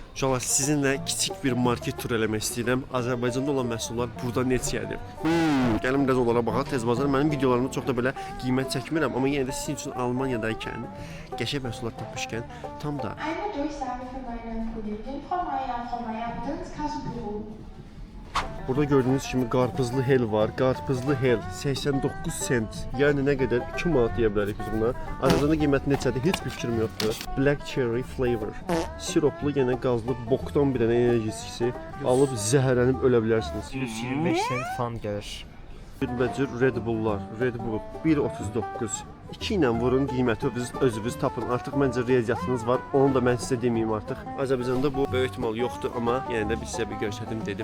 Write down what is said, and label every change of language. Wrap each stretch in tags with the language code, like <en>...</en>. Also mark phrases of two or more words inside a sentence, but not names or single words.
<az>Uşaqlar, sizinlə kiçik bir market turu eləmək istəyirəm. Azərbaycanda olan məhsullar burada neçədir? Gəlim biraz onlara baxaq. Tez bazar mənim videolarımda çox da belə qiymət çəkmirəm, amma yenə də sizin üçün Almanyadaykən qəşəng məhsullar tapmışkən tam da</az> <de>Einmal Durchsage für meine Kollegin Frau Meier. Frau Meier, bitte ins Kassenbüro.</de> <az>burada gördüyünüz kimi qarpızlı hel var. Qarpızlı hel 89 sent. Yəni nə qədər? 2 manat deyə bilərik biz buna. Azərbaycanda qiyməti neçədir? Heç bir fikrim yoxdur.</az> <en>Black cherry flavor.</en> <az>Siroplu, yenə qazlı bokdan bir dənə enerjisi alıb zəhərlənib ölə bilərsiniz. 125 sent fan gəlir. Cürbəcür Red Bull'lar. Red Bull 1.39. 2 ilə vurun, qiyməti özünüz tapın. Artıq məncə riyaziyyatınız var. Onu da mən sizə deməyim artıq. Azərbaycanda bu böyük ehtimal yoxdur, amma yenə də biz sizə bir göstərdim dedim.</az>